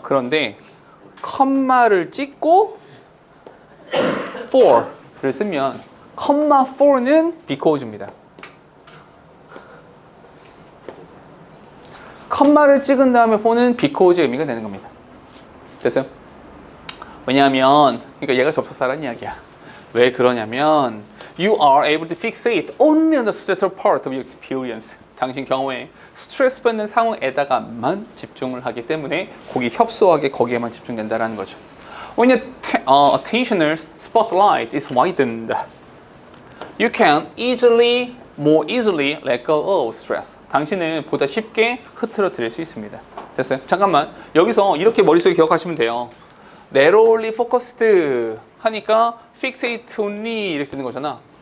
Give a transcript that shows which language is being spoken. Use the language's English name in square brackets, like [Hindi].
[Korean] 그런데 컴마를 찍고 for를 쓰면 컴마 for는 because입니다. 컴마를 찍은 다음에 for는 because의 의미가 되는 겁니다. 됐어요? 왜냐하면 그러니까 얘가 접속사라는 이야기야. 왜 그러냐면 [English] you are able to fixate only on the stressful part of your experience. [Korean] 당신 경우에 스트레스 받는 상황에다가만 집중을 하기 때문에 거기 협소하게 거기에만 집중된다라는 거죠. [English] When your attentional spotlight is widened, you can more easily let go of stress. [Korean] 당신은 보다 쉽게 흐트러뜨릴 수 있습니다. 됐어요? 잠깐만. 여기서 이렇게 머릿속에 기억하시면 돼요. [English] narrowly focused [Korean] 하니까 [English] fixate only [Korean] 이렇게 되는 거잖아.